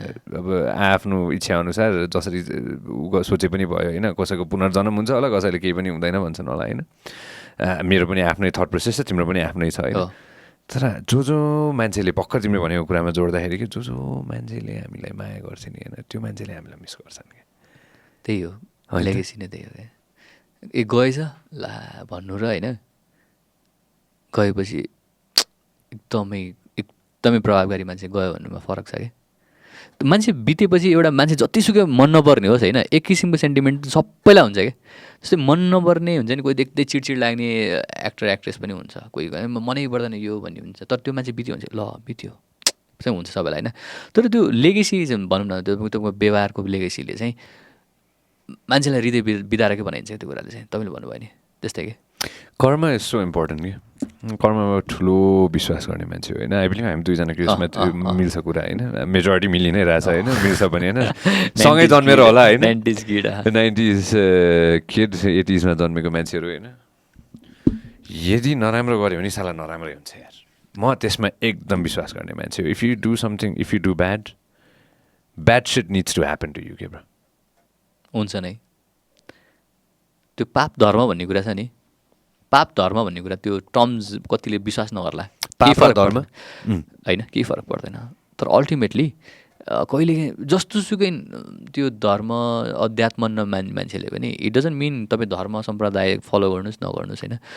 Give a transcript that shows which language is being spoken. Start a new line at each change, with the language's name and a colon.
Nepali: अब आफ्नो इच्छा अनुसार जसरी सोचे पनि भयो होइन. कसैको पुनर्जन्म हुन्छ होला, कसैले केही पनि हुँदैन भन्छन् होला होइन. मेरो पनि आफ्नै
English: thought process
Nepali: छ, तिम्रो पनि आफ्नै छ होइन. तर जो मान्छेले भर्खर तिमीले भनेको कुरामा जोड्दाखेरि कि जो मान्छेले हामीलाई माया गर्छ नि होइन, त्यो मान्छेले हामीलाई मिस गर्छन् क्या. त्यही हो लेगेसी नै, त्यही हो क्या. गएछ ला भन्नु र होइन, गएपछि एकदमै प्रभावकारी मान्छे गयो भन्नुमा फरक छ क्या. मान्छे बितेपछि एउटा मान्छे जतिसुकै मन नपर्ने होस् होइन, एक किसिमको सेन्टिमेन्ट सबैलाई हुन्छ क्या. जस्तै मन नपर्ने हुन्छ नि, कोही देख्दै चिडचिड लाग्ने एक्टर एक्ट्रेस पनि हुन्छ, कोही मनै पर्दैन यो भन्ने हुन्छ, तर त्यो मान्छे बित्यो हुन्छ, ल बित्यो चाहिँ हुन्छ सबैलाई होइन. तर त्यो लेगेसी भनौँ न, त्यो व्यवहारको लेगेसीले चाहिँ मान्छेलाई हृदय बिदाएर बनाइन्छ त्यो कुराले चाहिँ. तपाईँले भन्नुभयो नि त्यस्तै कि
English: Karma is so important कि.
Nepali: कर्ममा ठुलो विश्वास गर्ने मान्छे होइन.
English: I believe
Nepali: हामी दुईजना केसमा त्यो मिल्छ कुरा होइन, मेजोरिटी मिलि नै रहेछ होइन, मिल्छ पनि होइन. सँगै जन्मेर होला होइन, 90s किड 80sमा जन्मेको मान्छेहरू होइन. यदि नराम्रो गऱ्यो भने साला नराम्रै हुन्छ यार. म त्यसमा एकदम विश्वास गर्ने मान्छे हो.
English: if you do something, if you do bad shit needs to happen to you
Nepali: के ब्रो. हुन्छ नै. त्यो पाप धर्म भन्ने कुरा छ नि, पाप धर्म भन्ने कुरा त्यो टर्म्स कतिले विश्वास नगर्ला. पाप धर्म होइन, केही फरक पर्दैन. तर अल्टिमेटली कहिले जस्तोसुकै त्यो धर्म अध्यात्म मान्छेले पनि
English: it doesn't mean
Nepali: तपाईँ धर्म सम्प्रदाय फलो गर्नुहोस् नगर्नुहोस् होइन.